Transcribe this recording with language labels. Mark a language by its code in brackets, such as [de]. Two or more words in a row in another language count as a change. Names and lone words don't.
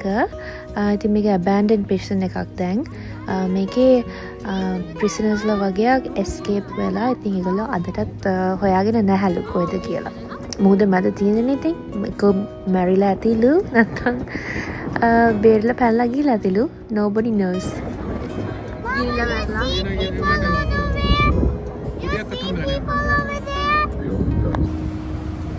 [si] ඉතින් මේක [en] abandoned prison [si] එකක් දැන්. මේකේ prisoners ලා වගේක් escape වෙලා ඉතින් ඒගොල්ලෝ අදටත් හොයාගෙන නැහැලු කොහෙද කියලා. මුහුද මැද තියෙන්නේ ඉතින් ඒක මැරිලා ඇතිලු නැත්තම් බේරලා පැනලා ගිහලා ඇතිලු. [en] Nobody knows. [si] ගිහිල්ලා වැටලා. [en] People over there. You see people over there?